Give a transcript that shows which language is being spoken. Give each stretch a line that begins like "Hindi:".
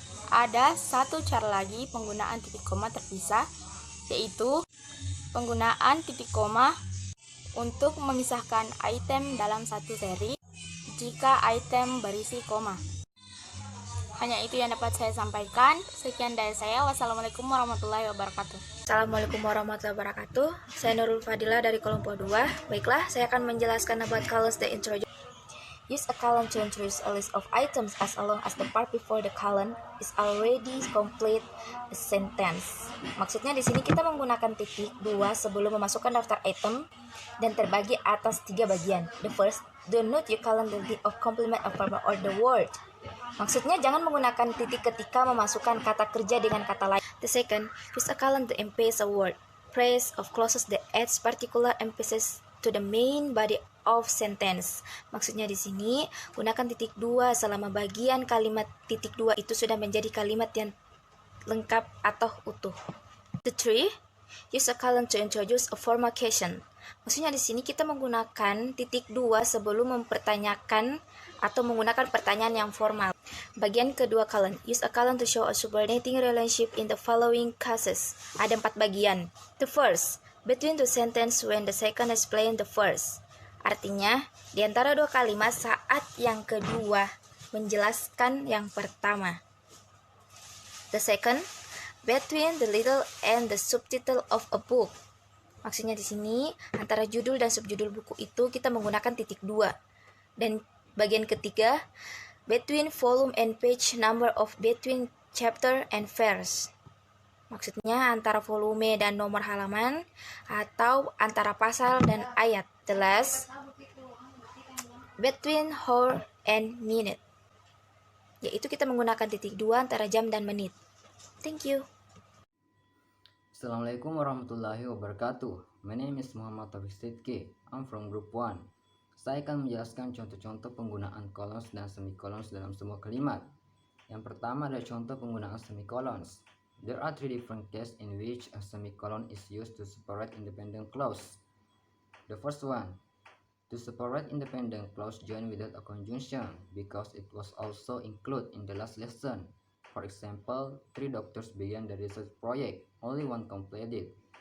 Indonesian: Ada satu cara lagi penggunaan titik koma terpisah, yaitu penggunaan titik koma untuk memisahkan item dalam satu seri jika item berisi koma. Hanya itu yang dapat saya sampaikan. Sekian dari saya. Wassalamualaikum warahmatullahi wabarakatuh. Assalamualaikum warahmatullahi wabarakatuh. Saya Nurul Fadila dari kelompok 2. Baiklah, saya akan menjelaskan
English: about columns the introduction. Use a column to introduce a list of items as long as the part before the column is already complete a sentence.
Indonesian: Maksudnya di sini kita menggunakan titik 2 sebelum memasukkan daftar item dan terbagi atas 3 bagian.
English: The first, do not use column the list of complement of verb or the word.
Indonesian: Maksudnya jangan menggunakan titik ketika memasukkan kata kerja dengan kata lain.
English: The second, use a column to emphasize a word, phrase of clauses that adds particular emphasis to the main body of sentence.
Indonesian: Maksudnya di sini gunakan titik 2 selama bagian kalimat titik 2 itu sudah menjadi kalimat yang lengkap atau utuh.
English: The three, use a column to introduce a formal question.
Indonesian: Maksudnya di sini kita menggunakan titik 2 sebelum mempertanyakan atau menggunakan pertanyaan yang formal. Bagian kedua
English: column, use a column to show a subordinating relationship in the following cases.
Indonesian: Ada 4 bagian.
English: The first, between the sentence when the second explain the first.
Indonesian: Artinya, di antara 2 kalimat saat yang kedua menjelaskan yang pertama.
English: The second, between the title and the subtitle of a book.
Indonesian: Maksudnya di sini antara judul dan subjudul buku itu kita menggunakan titik 2. Dan bagian ketiga,
English: between volume and page number of between chapter and verse.
Indonesian: Maksudnya antara volume dan nomor halaman atau antara pasal dan ayat.
English: The last, between hour and minute.
Indonesian: Yaitu kita menggunakan titik 2 antara jam dan menit.
English: Thank you. Assalamualaikum warahmatullahi wabarakatuh. My name is Muhammad Taufik Sidki. I'm from group 1.
Indonesian: Saya akan menjelaskan contoh-contoh penggunaan colons dan semicolons dalam sebuah kalimat. Yang pertama adalah contoh penggunaan semicolons.
English: There are 3 different cases in which a semicolon is used to separate independent clause. The first one, to separate independent clause joined without a conjunction because it was also included in the last lesson. For example, 3 doctors began the research project, only one completed.